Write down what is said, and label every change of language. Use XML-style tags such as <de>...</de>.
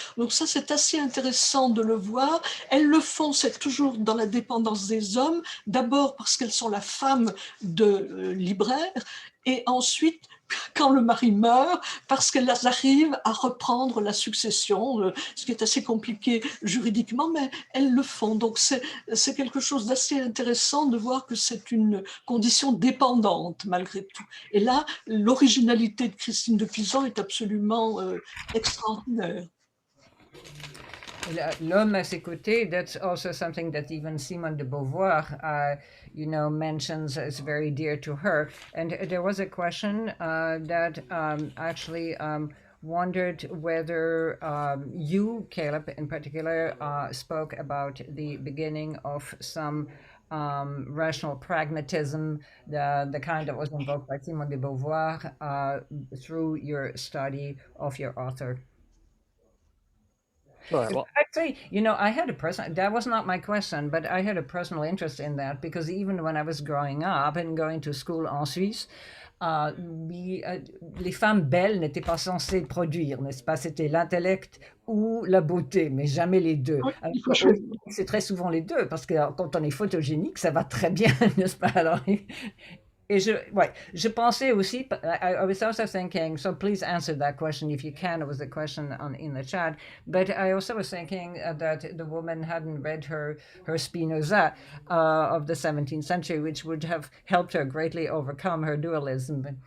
<fr>Donc ça, c'est assez intéressant de le voir. Elles le font, c'est toujours dans la dépendance des hommes, d'abord parce qu'elles sont la femme de libraire, et ensuite, quand le mari meurt, parce qu'elles arrivent à reprendre la succession, ce qui est assez compliqué juridiquement, mais elles le font. Donc c'est quelque chose d'assez intéressant de voir que c'est une condition dépendante malgré tout. Et là, l'originalité de Christine de Pisan est absolument extraordinaire. L'homme à ses côtés,</fr> <en>that's also something that even Simone de Beauvoir, mentions as very dear to her. And there was a question that actually wondered whether you, Caleb, in particular, spoke about the beginning of some rational pragmatism, the kind that was invoked by Simone de Beauvoir through your study of your author. Sure. Well, actually, I had that was not my question, but I had a personal interest in that because even when I was growing up and going to school</en> <fr>en Suisse, les femmes belles n'étaient pas censées produire, n'est-ce pas? C'était l'intellect ou la beauté, mais jamais les deux. C'est très souvent les deux, parce que quand on est photogénique, ça va très bien, n'est-ce pas? Alors, et je pensais aussi,</fr> <en>I was also thinking, so please answer that question if you can. It was a question in the chat. But I also was thinking that the woman hadn't read her Spinoza of the 17th century, which would have helped her greatly overcome her dualism.</en>